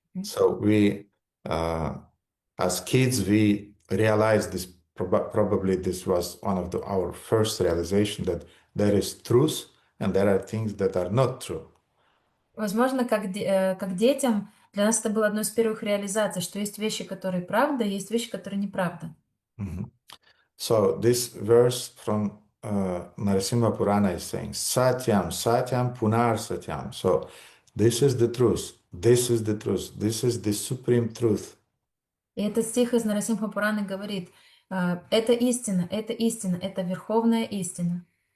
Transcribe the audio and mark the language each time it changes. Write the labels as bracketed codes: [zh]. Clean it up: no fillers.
[en] So we, uh, as kids, we realized this. Probably this was one of our first realization that there is truth and there are things that are not true. [ru] Возможно, как детям, для нас это было одной из первых реализаций, что есть вещи, которые правда, есть вещи, которые неправда. Mhm. [en] So this verse from Narasimha Purana is saying, [sa] Satyam, Satyam, Punar Satyam. [en] So this is the truth. This is the truth. This is the supreme truth. [ru] И этот стих из Нарасимха Пураны говорит, это истина, это верховная истина.